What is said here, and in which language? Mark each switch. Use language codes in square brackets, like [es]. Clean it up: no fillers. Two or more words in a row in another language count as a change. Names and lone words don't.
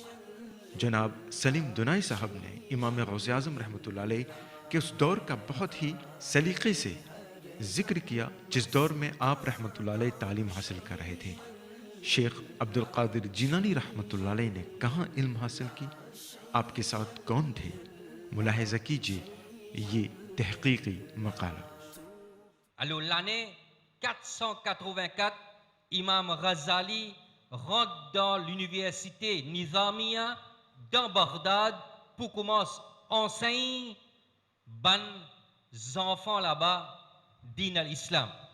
[ur] جناب سلیم دنائی صاحب نے امام غوث اعظم [ar] رحمۃ اللہ علیہ [ur] کے اس دور کا بہت ہی سلیقے سے ذکر کیا جس دور میں آپ [ar] رحمۃ اللہ علیہ [ur] تعلیم حاصل کر رہے تھے. شیخ عبد القادر جیلانی [ar] رحمۃ اللہ علیہ [ur] نے کہاں علم حاصل کی, آپ کے ساتھ کون تھے, ملاحظہ کیجئے یہ تحقیقی مقالہ. [fr] Alors l'année 484, Imam Ghazali rentre dans l'université Nizamiya dans Bagdad pour commencer à enseigner aux enfants là-bas [ar] دين الإسلام.